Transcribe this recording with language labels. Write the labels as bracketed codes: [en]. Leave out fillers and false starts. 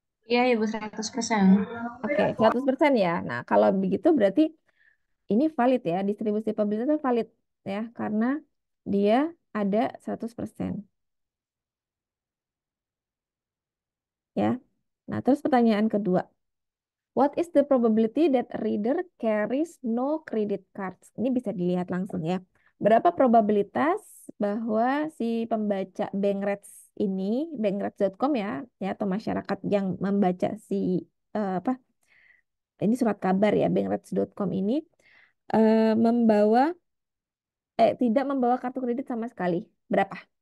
[id] Iya, Ibu, 100%. Oke, 100% ya. Nah, kalau begitu berarti ini valid ya, distribusi probabilitasnya valid ya, karena dia ada 100% ya. Nah, terus pertanyaan kedua. [en] What is the probability that a reader carries no credit cards? [id] Ini bisa dilihat langsung ya. Berapa probabilitas bahwa si pembaca Bankrats ini, bankrats.com ya, ya atau masyarakat yang membaca si apa? Ini surat kabar ya, bankrats.com ini membawa tidak membawa kartu kredit sama sekali. Berapa?